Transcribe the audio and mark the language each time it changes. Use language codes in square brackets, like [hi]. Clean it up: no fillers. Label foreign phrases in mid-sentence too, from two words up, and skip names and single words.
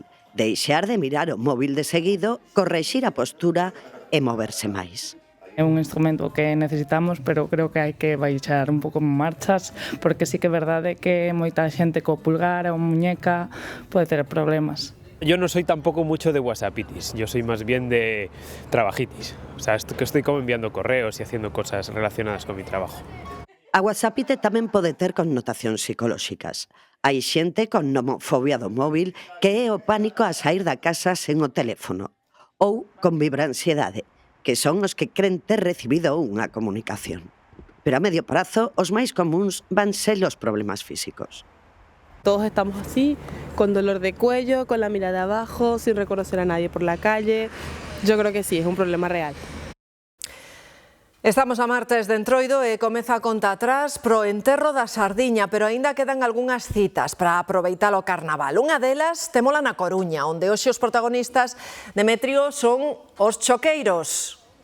[gl] Deixar de mirar o móvil de seguido, correxir a postura e moverse máis. É un instrumento que necesitamos, pero creo que hai que baixar un pouco marchas, porque sí que é verdade que moita xente co pulgar ou muñeca pode ter problemas. [es] Yo no soy tampoco mucho de WhatsAppitis, yo soy más bien de trabajitis. O sea, que estoy como enviando correos y haciendo cosas relacionadas con mi trabajo. [gl] A WhatsAppite tamén pode ter connotacións psicolóxicas. Hai xente con nomofobia do móvil que é o pánico a sair da casa sen o teléfono, ou con vibransiedade, que son os que creen ter recibido unha comunicación. Pero a medio prazo, os máis comuns van ser os problemas físicos. [es] Todos estamos así, con dolor de cuello, con la mirada abajo, sin reconocer a nadie por la calle. Yo creo que sí, es un problema real. [gl] Estamos a martes de Entroido e comeza a conta atrás pro enterro da sardiña, pero aínda quedan algunhas citas para aproveitar o carnaval. Unha delas témola na Coruña, onde hoxe os protagonistas, Demetrio, son os choqueiros.